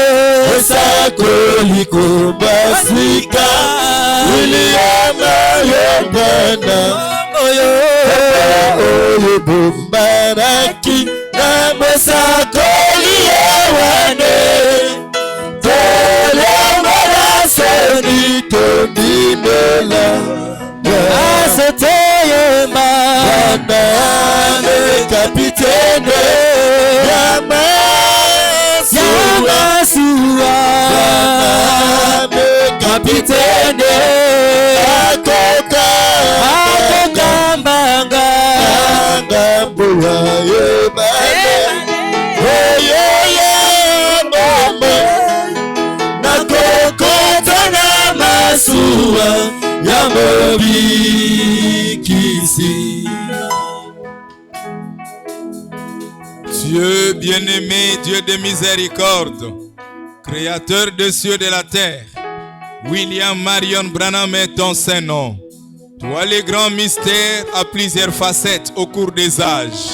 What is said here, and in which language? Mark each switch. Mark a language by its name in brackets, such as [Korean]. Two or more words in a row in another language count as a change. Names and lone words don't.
[Lingala] esakolikomba sika William yembana oyo bombanaki na mosakoli ewane telongola seni tondimela Basote yemba Baname kapitene ya masuwa Baname kapitene akokambanga ngambo ya ebale oyo ya bomoi nakokota na masuwa ya mobikisi [French] Dieu bien-aimé, Dieu de miséricorde, créateur des cieux et de la terre, William Marion Branham est ton saint nom. Toi, les grands mystères à plusieurs facettes au cours des âges.